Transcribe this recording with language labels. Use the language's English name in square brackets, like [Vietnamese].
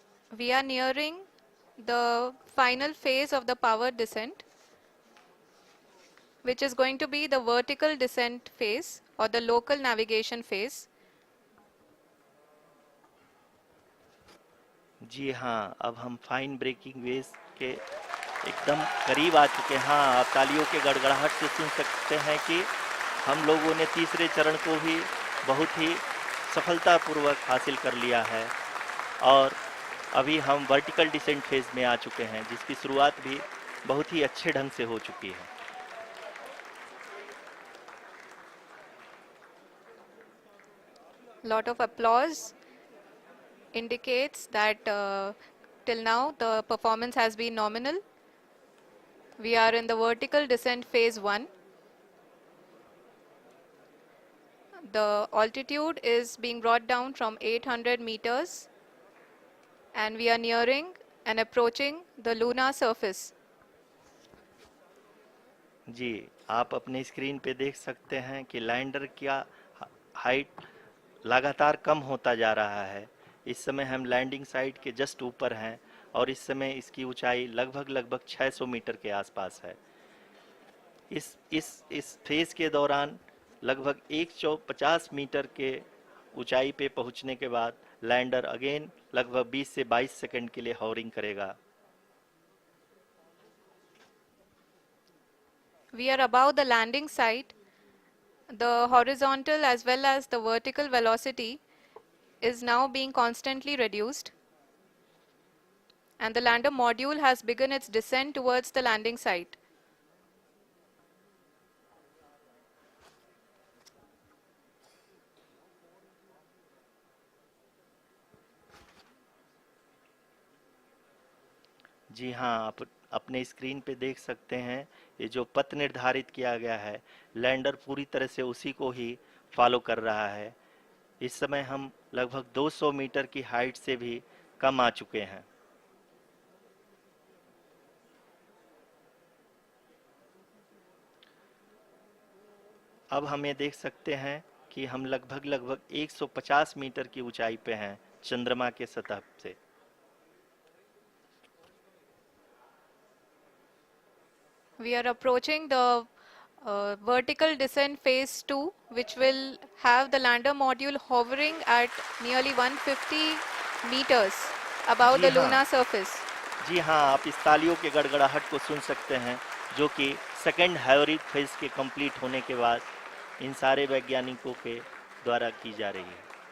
[English] We are nearing the final phase of the power descent, which is going to be the vertical descent phase or the local navigation phase. [Hindi] जी हाँ, अब हम fine breaking wave के एकदम करीब आ चुके हैं। हाँ, आप तालियों के गड़गड़ाहट से सुन सकते हैं कि हम लोगों ने तीसरे चरण को भी बहुत ही सफलतापूर्वक हासिल कर लिया है और अभी हम वर्टिकल डिसेंट फेज में आ चुके हैं, जिसकी शुरुआत भी बहुत ही अच्छे ढंग से हो चुकी है। [English] Lot of applause indicates that till now the performance has been nominal. We are in the vertical descent phase 1. The altitude is being brought down from 800 meters and we are nearing and approaching the lunar surface. [Hindi] जी, आप अपनी screen पे देख सकते हैं कि lander का height लगातार कम होता जा रहा है। इस समय हम लैंडिंग साइट के जस्ट ऊपर हैं और इस समय इसकी ऊंचाई लगभग लगभग 600 मीटर के आसपास है। इस फेज के दौरान लगभग 150 मीटर के ऊंचाई पे पहुंचने के बाद लैंडर अगेन लगभग 20 से 22 सेकंड के लिए हॉवरिंग करेगा। [English] We are above the landing site. The horizontal as well as the vertical velocity is now being constantly reduced and the lander module has begun its descent towards the landing site. [Hindi] जी हाँ, आप अपने screen पे देख सकते हैं ये जो पथ निर्धारित किया गया है, लैंडर पूरी तरह से उसी को ही फॉलो कर रहा है। इस समय हम लगभग 200 मीटर की हाइट से भी कम आ चुके हैं। अब हम ये देख सकते हैं कि हम लगभग लगभग 150 मीटर की ऊंचाई पे हैं चंद्रमा के सतह से। [English] We are approaching the vertical descent phase 2, which will have the lander module hovering at nearly 150 meters above [Hindi] ji [English] the [Hindi] हाँ, [English] lunar surface. [Hindi] जी हाँ, आप इस तालियों के गड़गड़ाहट को सुन सकते हैं, जो कि सेकंड हाइब्रिड फेज के कंप्लीट होने के बाद इन सारे वैज्ञानिकों के द्वारा की जा रही है।